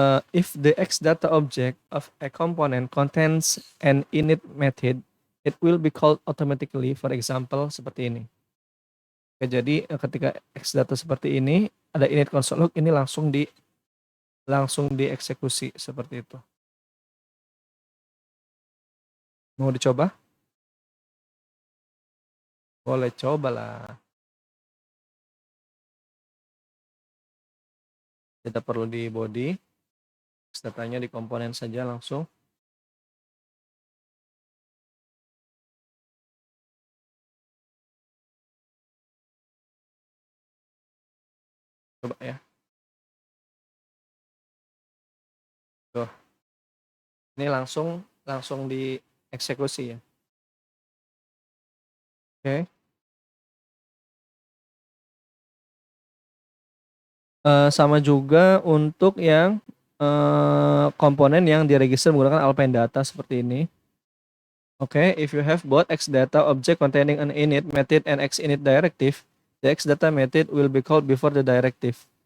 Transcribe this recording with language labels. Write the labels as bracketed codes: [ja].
[en] If the X data object of a component contains an init method, it will be called automatically. For example [id] seperti ini. Oke, jadi ketika X data seperti ini ada init console log, ini langsung dieksekusi seperti itu. Mau dicoba? Boleh coba lah. Tidak perlu di body. X datanya di komponen saja langsung. Coba ya. Tuh. Ini langsung dieksekusi ya. Oke. Sama juga untuk yang komponen yang diregister menggunakan Alpine data seperti ini. [en] Oke, if you have both X data object containing an init method and X init directive, the X data method will be called before the directive.